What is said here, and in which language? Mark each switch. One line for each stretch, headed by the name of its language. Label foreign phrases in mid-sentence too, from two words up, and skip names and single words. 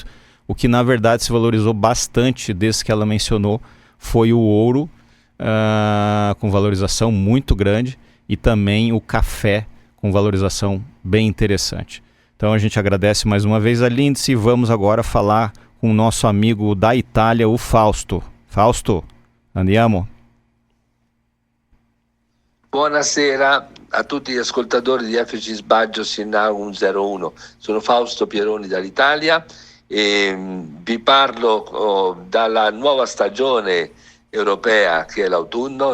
Portuguese: O que na verdade se valorizou bastante desde que ela mencionou foi o ouro, com valorização muito grande, e também o café com valorização bem interessante. Então a gente agradece mais uma vez a Lindsay e vamos agora falar com o nosso amigo da Itália, o Fausto.
Italian: Fausto, andiamo. Buonasera a tutti gli ascoltatori di FC Sbaggio Sinau 101. Sono Fausto Pieroni dall'Italia e vi parlo dalla nuova stagione europea che è l'autunno.